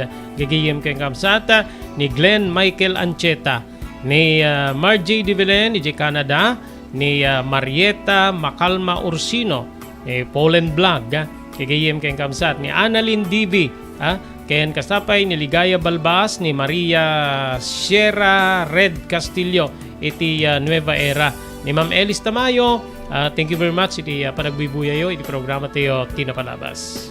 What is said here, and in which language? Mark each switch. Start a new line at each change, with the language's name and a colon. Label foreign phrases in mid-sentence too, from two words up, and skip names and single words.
Iloko: Gagayem kay kamsata ni Glenn Michael Ancheta, ni Margie de Belen ijay Canada, ni Marieta Macalma Ursino, ni Poland Vlog, gagayem kay kamsat ni Annalyn Divi, kayan kasapay ni Ligaya Balbas, ni Maria Sierra Red Castillo iti Nueva Era, ni Ma'am Elis Tamayo.
English: Thank you very much
Iloko: iti panagbibuyayo iti programa tayo tinapalabas.